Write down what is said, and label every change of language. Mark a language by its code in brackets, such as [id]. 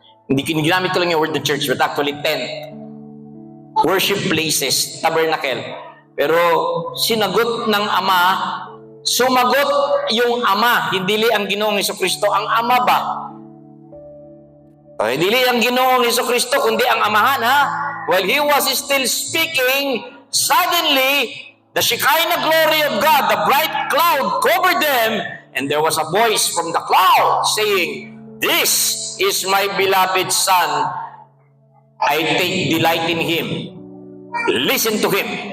[tl] Hindi ginamit ko lang yung word the church, [en] but actually 10 worship places, [tl] tabernacle. Pero sinagot ng Ama, sumagot yung Ama, hindi ang Ginoong Jesucristo. Ang Ama ba? Hindi ang Ginoong Jesucristo, kundi ang Amahan, ha? [en] While he was still speaking, suddenly, the Shekinah glory of God, the bright cloud covered them, and there was a voice from the cloud saying, "This is my beloved Son. I take delight in Him. Listen to Him."